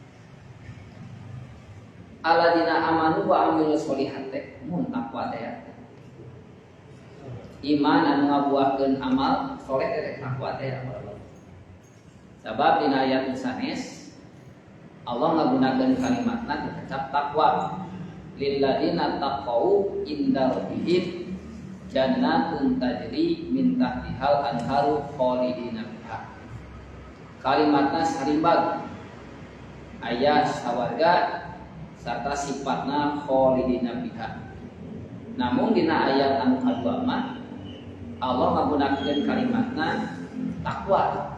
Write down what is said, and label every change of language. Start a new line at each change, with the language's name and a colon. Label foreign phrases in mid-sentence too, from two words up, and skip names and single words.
Arabic: الذين آمنوا وعملوا الصالحات
Sundanese: mun takwa teh iman anu ngabuahkeun amal soleh teh takwa teh sabab dina ayat sanes Allah ngagunakeun kalimatna kecap takwa
Arabic: للذين اتقوا عند ربهم جنات تجري من تحتها الأنهار خالدين فيها.
Sundanese: Kalimatna sarimbag aya sawarga sarta sifatna
Arabic: خالدين فيها.
Sundanese: Namun dina ayat anu kadua mah Allah menggunakan kalimatna takwa.